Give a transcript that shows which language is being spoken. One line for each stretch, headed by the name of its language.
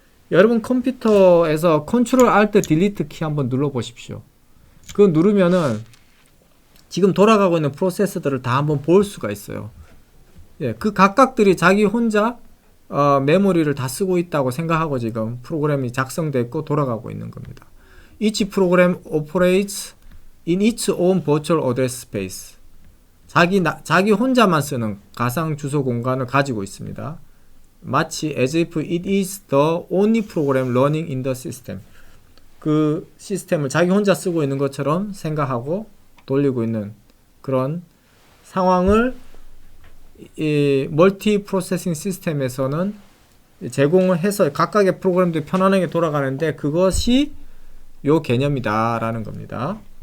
Korean: 여러분 컴퓨터에서 컨트롤 알트 딜리트 키 한번 눌러 보십시오. 그거 누르면은 지금 돌아가고 있는 프로세스들을 다 한번 볼 수가 있어요. 예, 그 각각들이 자기 혼자 메모리를 다 쓰고 있다고 생각하고 지금 프로그램이 작성됐고 돌아가고 있는 겁니다.
English: Each program operates in its own virtual address space.
Korean: 자기 혼자만 쓰는 가상 주소 공간을 가지고 있습니다. 마치
English: as if it is the only program running in the system.
Korean: 그 시스템을 자기 혼자 쓰고 있는 것처럼 생각하고 돌리고 있는 그런 상황을 이 멀티 프로세싱 시스템에서는 제공을 해서 각각의 프로그램들이 편안하게 돌아가는데 그것이 요 개념이다 라는 겁니다.